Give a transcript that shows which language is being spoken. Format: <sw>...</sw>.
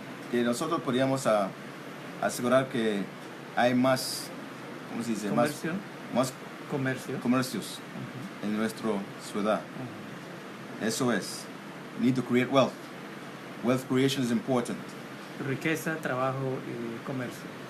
<es>que nosotros podríamos asegurar que hay más, ¿cómo se dice? Comercio. Más Uh-huh. comercios en nuestra ciudad. Eso es.</es> <en>We need to create wealth. Wealth creation is important.</en> <es>Riqueza, trabajo y comercio.</es>